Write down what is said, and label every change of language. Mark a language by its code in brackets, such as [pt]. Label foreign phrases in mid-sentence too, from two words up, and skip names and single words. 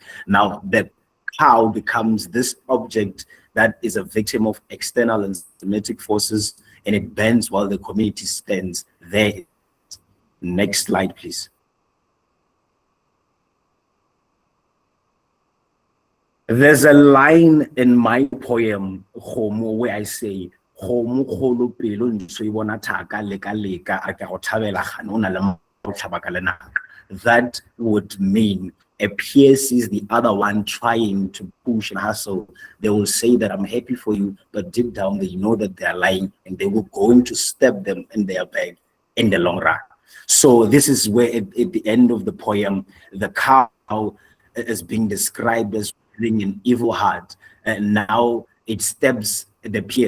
[en] Now the cow becomes this object that is a victim of external and systematic forces, and it bends while the community stands there. Next slide, please. There's a line in my poem, Homo, where I say, [tn] Homo kholo pelo ntso e bona thaka leka leka a ka go thabela ganona le mo tlhabaka le naka. [en] That would mean a peer sees the other one trying to push and hustle. They will say that I'm happy for you, but deep down they know that they are lying and they will going to stab them in their back in the long run. So this is where at the end of the poem, the cow is being described as having an evil heart, and now it stabs the peer.